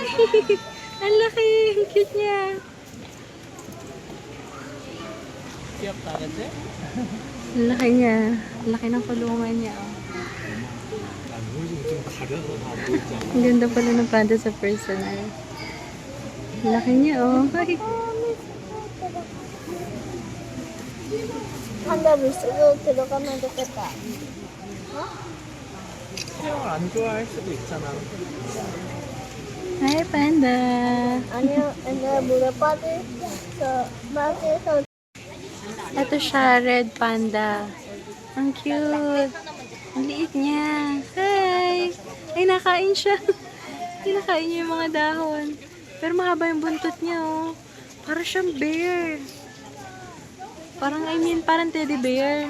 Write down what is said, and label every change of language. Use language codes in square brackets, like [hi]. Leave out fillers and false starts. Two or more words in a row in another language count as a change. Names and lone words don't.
[tl] Ang laki! Ang cute niya! Ang laki niya. Ang laki ng kulungan niya. Oh. Ang ganda pala ng panda sa personal. Laki niya, oh. Ay. [ko] 판다 물속으로 들어가면 좋겠다. 수영을 안 좋아할 수도 있잖아. [tl] Hi, panda. [ko] 아니요, 옛날에 물에 빠져서 [tl] Ito siya, [en] red panda. [tl] Ang cute. Ang liit niya. Hi! Ay, nakain siya. Kinakain niya yung mga dahon. Pero mahaba yung buntot niya, oh. Para siyang bear. Parang [en] teddy bear.